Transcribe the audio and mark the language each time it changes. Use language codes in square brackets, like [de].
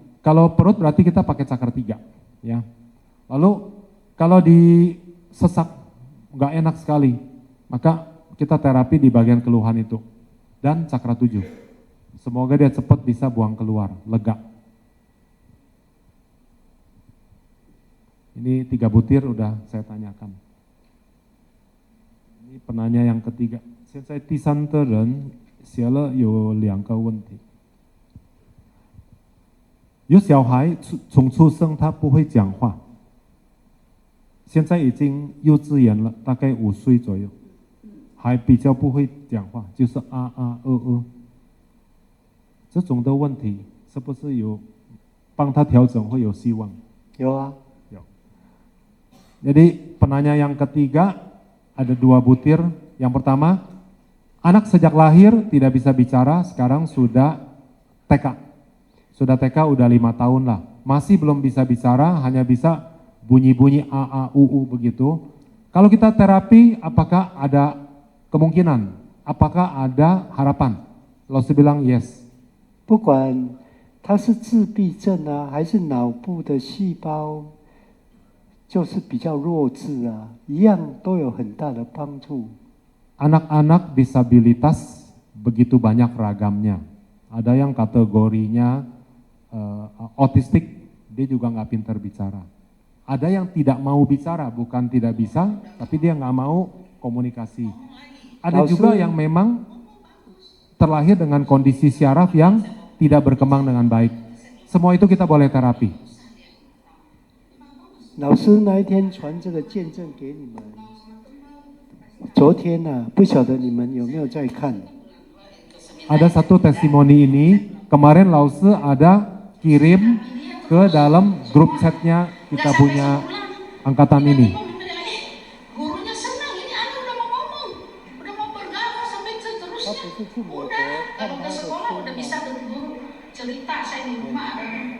[id] Kalau perut berarti kita pakai cakra 3. Ya. Lalu kalau di sesak nggak enak sekali, maka kita terapi di bagian keluhan itu dan cakra 7. Semoga dia cepat bisa buang keluar, lega. Ini 3 butir udah saya tanyakan. Ini penanya yang ketiga. [zh] 现在第三的人写了有2个问题。有小孩从出生他不会讲话，现在已经幼稚园了，大概5岁左右，还比较不会讲话，就是啊啊这种的问题是不是有帮他调整会有希望？有啊。 [id] Jadi penanya yang ketiga ada 2 butir. Yang pertama, anak sejak lahir tidak bisa bicara, sekarang sudah TK. Sudah TK udah 5 tahun lah. Masih belum bisa bicara, hanya bisa bunyi-bunyi a u u begitu. Kalau kita terapi, apakah ada kemungkinan? Apakah ada harapan? Lalu saya bilang yes. [zh] 不管他是自闭症啊，还是脑部的细胞。就是比较弱智啊，一样都有很大的帮助。 [id] Anak-anak disabilitas begitu banyak ragamnya. Ada yang kategorinya autistik, dia juga nggak pintar bicara. Ada yang tidak mau bicara, bukan tidak bisa, tapi dia nggak mau komunikasi. Ada juga yang memang terlahir dengan kondisi syaraf yang tidak berkembang dengan baik. Semua itu kita boleh terapi. [zh] 老师那一天传这个见证给你们，昨天不晓得你们有没有在看？ [id] Ada satu testimoni ini, kemarin Lause ada kirim ke dalam grup chatnya kita punya angkatan ini. Gurunya senang, ini anak udah mau ngomong, udah mau bergaul sampai seterusnya. Udah, kalau ke sekolah udah bisa ke guru cerita saya di rumah ada.